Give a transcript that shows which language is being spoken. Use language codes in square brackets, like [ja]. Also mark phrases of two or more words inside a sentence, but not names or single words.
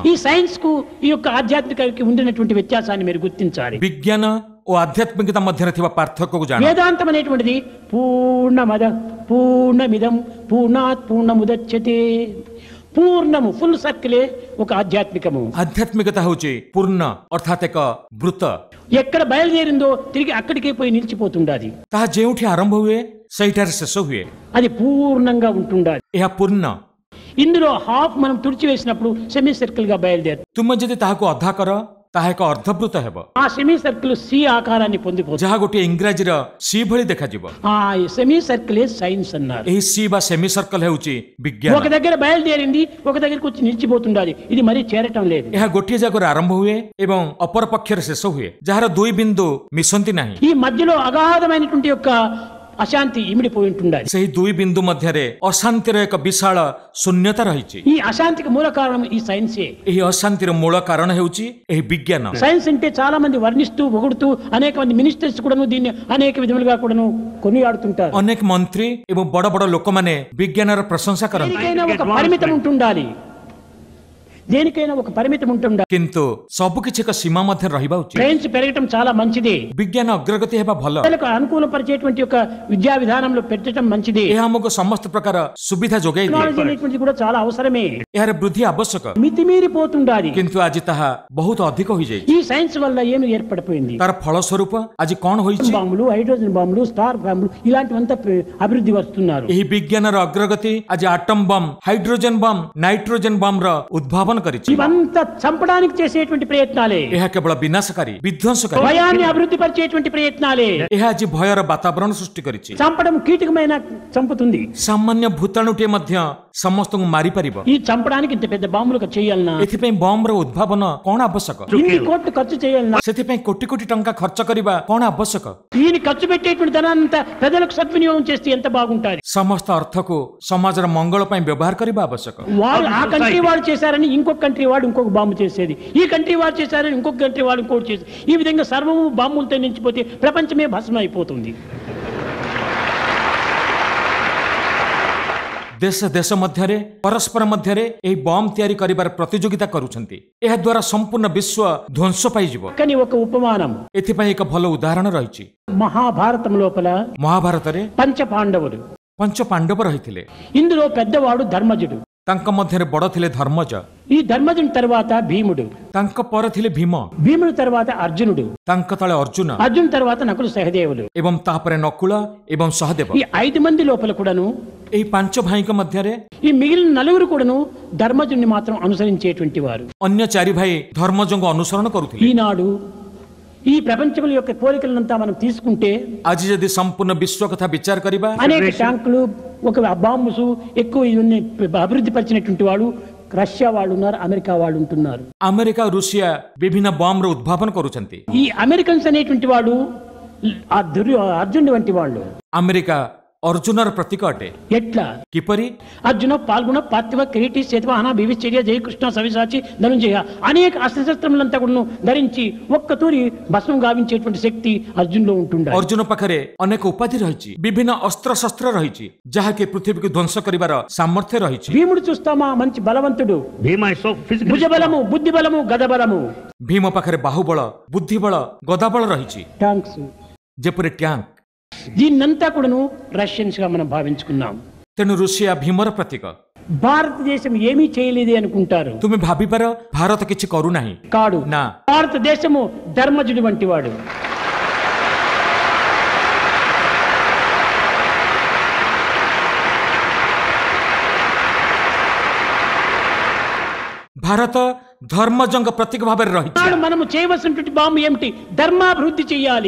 [te] ఈ సైన్స్ కు ఈ యొక్క ఆధ్యాత్మికకి ఉండినటువంటి వ్యత్యాసాన్ని మీరు గుర్తించాలి. [or] ବିଜ୍ଞାନ ଓ ଆଧ୍ୟାତ୍ମିକତା ମଧ୍ୟରେ ଥିବା ପାର୍ଥକ୍ୟକୁ ଜାଣ. [te] వేదాంతం అనేటువంటిది [sa] పూర్ణమద పూర్ణమిదం పూర్ణాత్ పూర్ణముదచ్యతే. [te] పూర్ణము [en] full circle [te] ఒక ఆధ్యాత్మికము. [or] ଆଧ୍ୟାତ୍ମିକତା ହେଉଛି ପୂର୍ଣ୍ଣ ଅର୍ଥାତ୍ ଏକ ବୃତ୍ତ. [te] ఎక్కడ బయలుదేరిందో తిరిగి అక్కడికే పోయి నిలిచిపోతుండాలి. [or] ତାହା ଯେଉଁଠି ଆରମ୍ଭ ହୁଏ ସେଇଠାରେ ଶେଷ ହୁଏ. [te] అది పూర్ణంగా ఉంటుండాలి. [or] ଏହା ପୂର୍ଣ୍ଣ. [te] ఇందులో హాఫ్ మనం తుడిచివేసినప్పుడు [en] semi circle [te] గా బయలుదేరు. [or] ତୁମେ ଯଦି ତାହାକୁ ଅଧା କର ତାହା ଏକ ଅର୍ଦ୍ଧବୃତ୍ତ ହେବ, [te] ఆ [en] semi circle C [te] ఆకారాన్ని పొందిపోతుంది. [or] ଯାହା ଗୋଟିଏ ଇଂରାଜୀର ସି ଭଳି ଦେଖାଯିବ. [te] ఆ [en] semi circle science [te] అన్నారు. [or] ଏହି ସି ବା [en] semi circle [or] ହେଉଛି ବିଜ୍ଞାନ. [te] ఒక దగ్గర బయలుదేరింది, ఒక దగ్గరకు వచ్చి నిలిచిపోతుండాలి. ఇది మరీ చేరటం లేదు. [or] ଏହା ଗୋଟିଏ ଜାଗାରୁ ଆରମ୍ଭ ହୁଏ ଏବଂ ଅପର ପକ୍ଷରେ ଶେଷ ହୁଏ, ଯାହାର ଦୁଇ ବିନ୍ଦୁ ମିଶନ୍ତି ନାହିଁ. [te] ఈ మధ్యలో అగాధమైనటువంటి యొక్క అశాంతి ఇమిడిపోయి ఉంటుండాలి. [or] ସେହି ଦୁଇ ବିନ୍ଦୁ ମଧ୍ୟରେ ଅଶାନ୍ତିର ଏକ ବିଶାଳ ଶୂନ୍ୟତା ରହିଛି. [te] ఈ అశాంతికి మూల కారణం ఈ సైన్సే. [or] ଏହି ଅଶାନ୍ତିର ମୂଳ କାରଣ ହେଉଛି ଏହି ବିଜ୍ଞାନ. [te] సైన్స్ అంటే చాలా మంది వర్ణిస్తూ పొగుడుతూ అనేక మంది మినిస్టర్స్ కూడాను దీన్ని అనేక విధములుగా కూడాను కొనియాడుతుంటారు. [or] ଅନେକ ମନ୍ତ୍ରୀ ଏବଂ ବଡ ବଡ ଲୋକମାନେ ବିଜ୍ଞାନର ପ୍ରଶଂସା କରନ୍ତି, [te] దేనికైనా ఒక పరిమితం ఉంటుండాలి. దేనికైనా ఒక పరిమితం ఉంటుండాలి. [or] କିନ୍ତୁ ସବୁକିଛି ଏକ ସୀମା ମଧ୍ୟରେ ରହିବା ఉଚିତ. [te] సైన్స్ పెరగటం చాలా మంచిదే. [or] ବିଜ୍ଞାନ ଅଗ୍ରଗତି ହେବା ଭଲ. [te] ప్రజలకు అనుకూలపరిచేటువంటి ఒక విద్యా విధానంలో పెట్టడం మంచిదే. [or] ଏହା ଆମକୁ ସମସ୍ତ ପ୍ରକାର ସୁବିଧା ଯୋଗାଇ ଦିଏ. [te] టెక్నాలజీ అనేటువంటిది కూడా చాలా అవసరమే. [or] ଏହାର ବୃଦ୍ଧି ଆବଶ୍ୟକ, [te] మితిమీరిపోతుండాలి. [or] କିନ୍ତୁ ଆଜି ତାହା ବହୁତ ଅଧିକ ହୋଇଯାଇଛି. [te] ఈ సైన్స్ వల్ల ఏమి ఏర్పడిపోయింది? [or] ତାର ଫଳସ୍ୱରୂପ ଆଜି କଣ ହୋଇଛି? [te] బాంబులు, హైడ్రోజన్ బాంబులు, స్టార్ బాంబులు ఇలాంటివంతా అభివృద్ధి వస్తున్నారు. [or] ଏହି ବିଜ୍ଞାନର ଅଗ୍ରଗତି ଆଜି [en] atom bomb, hydrogen bomb, nitrogen bomb [or] ର ଉଦ୍ଭାବନ ఉତ୍ପାଦନ କରିଛି [te] ఇవంతా చంపడానికి చేసేటువంటి ప్రయత్నాలే. [or] ଏହା କେବଳ ବିନାଶକାରୀ ବିଧ୍ୱଂସକାରୀ [te] భయాన్ని అభివృద్ధి పరిచేటువంటి ప్రయత్నాలే. [or] ଏହା ଆଜି ଭୟର ବାତାବରଣ ସୃଷ୍ଟି କରିଛି [te] చంపడం కీటకమైన చంపుతుంది. [or] ସାମାନ୍ୟ ଭୂତାଣୁଟିଏ ମଧ୍ୟ ସମସ୍ତଙ୍କୁ ମାରିପାରିବ [te] ఈ చంపడానికి ఇంత పెద్ద బాంబులు చేయాలన్నా, [or] ଏଥିପାଇଁ ବମ୍ବର ଉଦ୍ଭାବନ କଣ ଆବଶ୍ୟକ [te] ఇన్ని కోట్లు ఖర్చు చేయాలన్నా, [or] ସେଥିପାଇଁ କୋଟି କୋଟି ଟଙ୍କା ଖର୍ଚ୍ଚ କରିବା କଣ ଆବଶ୍ୟକ [te] ఈయన ఖర్చు పెట్టేటువంటి ధనాన్నంతా ప్రజలకు సద్వినియోగం చేస్తే ఎంత బాగుంటుంది. [or] ସମସ୍ତ ଅର୍ଥକୁ ସମାଜର ମଙ୍ଗଳ ପାଇଁ ବ୍ୟବହାର କରିବା ଆବଶ୍ୟକ [te] వాళ్ళు ఆ కంట్రీ వాళ్ళు చేశారని ఇంకొక కంట్రీ వాడు ఇంకొక బాంబు చేసేది, ఈ కంట్రీ వాడు చేశారని ఇంకొక కంట్రీ వాడు ఇంకోటి చేసేది. ఈ విధంగా సర్వము బాంబులతో నించిపోతే ప్రపంచమే భస్మం అయిపోతుంది. [or] ଦେଶ ଦେଶ ମଧ୍ୟରେ ପରସ୍ପର ମଧ୍ୟରେ ଏହି ବମ୍ ତିଆରି କରିବାର ପ୍ରତିଯୋଗିତା କରୁଛନ୍ତି। ଏହା ଦ୍ୱାରା ସମ୍ପୂର୍ଣ୍ଣ ବିଶ୍ୱ ଧ୍ୱଂସ ପାଇଯିବ। [te] కానీ ఒక ఉపమానం, [or] ଏଥିପାଇଁ ଏକ ଭଲ ଉଦାହରଣ ରହିଛି। [te] మహాభారతం లోపల [or] ମହାଭାରତରେ [te] పంచ పాండవులు, [or] ପଞ୍ଚ ପାଣ୍ଡବ ରହିଥିଲେ। [te] ఇందులో పెద్దవాడు ధర్మజుడు, [or] ତାଙ୍କ ମଧ୍ୟରେ ବଡ଼ ଥିଲେ ଧର୍ମଜ। [te] ఈ ధర్మజుని తర్వాత భీముడు, [or] ତାଙ୍କ ପରେ ଥିଲେ ଭୀମ। [te] భీముడి తర్వాత అర్జునుడు, [or] ତାଙ୍କ ତଳେ ଅର୍ଜୁନ, [te] అర్జున్ తర్వాత నకులు సహదేవులు, [or] ଏବଂ ତାପରେ ନକୁଳ ଏବଂ ସହଦେବ। [te] ఈ 5 మంది లోపల కూడాను, [or] ଏହି ପାଞ୍ଚ ଭାଇଙ୍କ ମଧ୍ୟରେ [te] ఈ మిగిలిన నలుగురు కూడాను ధర్మజుని మాత్రం అనుసరించేటువంటి వారు। [or] ଅନ୍ୟ ଚାରି ଭାଇ ଧର୍ମଜଙ୍କୁ ଅନୁସରଣ କରୁଥିଲେ। [te] ఈనాడు ఈ ప్రపంచం యొక్క పోలికలంతా మనం తీసుకుంటే [or] ଆଜି ଯଦି ସମ୍ପୂର୍ଣ୍ଣ ବିଶ୍ୱ କଥା ବିଚାର କରିବା, [te] అనేక ట్యాంకులు, ఒక బాంబుసు ఎక్కువ ఇవన్నీ అభివృద్ధి పరిచినటువంటి వాడు రష్యా వాళ్ళు ఉన్నారు, అమెరికా వాళ్ళు ఉంటున్నారు। [or] ଆମେରିକା ରୁଷିଆ ବିଭିନ୍ନ ବମ୍ର ଉଦ୍ଭାବନ କରୁଛନ୍ତି। [te] ఈ అమెరికన్స్ అనేటువంటి వాడు అర్జునుడి వంటి వాళ్ళు। [or] ଆମେରିକା ଅର୍ଜୁନର ପ୍ରତୀକ ଅଟେ। [te] ఎట్లా? [or] କିପରି? [te] అర్జున, పాల్గొన, పార్థివ, కిరీటి, శతవాహన, వివిశ్చర్య, జయకృష్ణ, సవిసాచి, ధనుంజయ అనేక అస్త్రశస్త్రములంతా కూడా ధరించి ఒక్క తూరి భస్మం గావించేటువంటి శక్తి అర్జునులో ఉంటుండే। [or] ଅର୍ଜୁନ ପାଖରେ ଅନେକ ଉପାଧି ରହିଛି, ବିଭିନ୍ନ ଅସ୍ତ୍ରଶସ୍ତ୍ର ରହିଛି, ଯାହାକି ପୃଥିବୀକୁ ଧ୍ୱଂସ କରିବାର ସାମର୍ଥ୍ୟ ରହିଛି। [te] భీముడు చూస్తామా, మంచి బలవంతుడు, భుజబలము, బుద్ధి బలము, గద బలము। [or] ଭୀମ ପାଖରେ ବାହୁବଳ, ବୁଦ୍ଧିବଳ, ଗଦାବଳ ରହିଛି, [te] ట్యాంక్స్। [or] ଯେପରି ଟ୍ୟାଙ୍କ। [te] దీన్నంతా కూడాను రష్యన్స్ గా మనం భావించుకున్నాం। [or] ତେଣୁ ରୁଷିଆ ଭୀମର ପ୍ରତୀକ। [te] భారతదేశం ఏమీ చేయలేదే అనుకుంటారు। [or] ତୁମେ ଭାବିପାର ଭାରତ କିଛି କରୁନାହିଁ। [te] కాడు [or] ନା, [te] భారతదేశము ధర్మజుడి వంటి వాడు। [or] ଭାରତ ଧର୍ମଜଙ୍କ ପ୍ରତୀକ ଭାବରେ ରହିଛି। [te] మనము చేయవలసినటువంటి బాంబు ఏమిటి? ధర్మాభివృద్ధి చేయాలి।